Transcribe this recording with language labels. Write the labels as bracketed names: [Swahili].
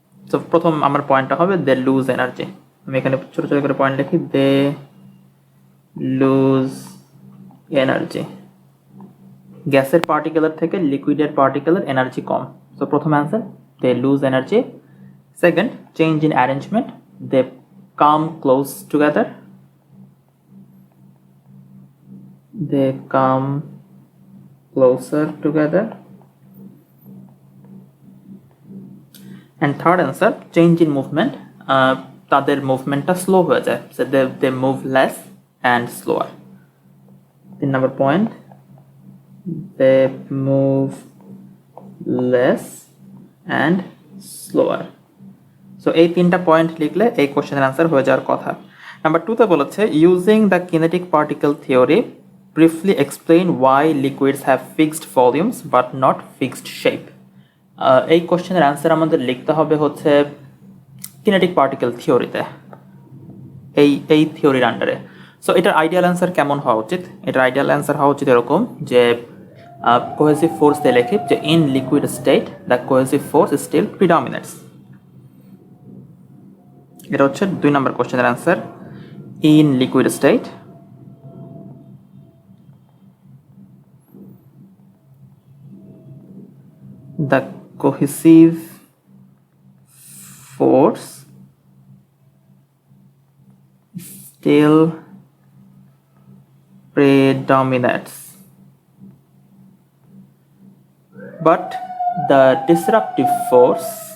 [Bangla] তো প্রথম আমার পয়েন্টটা হবে [English] They lose energy. [Bangla] আমি এখানে ছোট ছোট করে পয়েন্ট লিখি, দে লুজ এনার্জি। গ্যাসের পার্টিকেলের থেকে লিকুইডের পার্টিকেলের এনার্জি কম। সো প্রথম answer [English] They lose energy. Second, change in arrangement, they come close together. They come closer together. And third answer, change in movement. [Bangla] তাদের মুভমেন্টটা স্লো হয়ে যায়, [English] so they move less and slower. 3 number point, they move less and slower. [Bangla] So এই 3টা point লিখলে এই কোশ্চেনের answer হয়ে যাওয়ার কথা। নাম্বার 2তে বলেছে [English] Using the kinetic particle theory briefly explain why liquids have fixed volumes but not fixed shape. [Bangla] এই কোশ্চেনের অ্যান্সার আমাদের লিখতে হবে হচ্ছে কিনেটিক পার্টিকেল থিওরিতে, এই থিওরির আন্ডারে। সো এটার আইডিয়াল অ্যান্সার কেমন হওয়া উচিত? এটার আইডিয়াল অ্যান্সার হওয়া উচিত এরকম যে কোহেসিভ ফোর্স দিয়ে লেখি যে [English] In liquid state the cohesive force still predominates. [Bangla] এটা হচ্ছে 2 নম্বর কোশ্চেনের answer. [English] in liquid state the cohesive force still predominates, but the disruptive force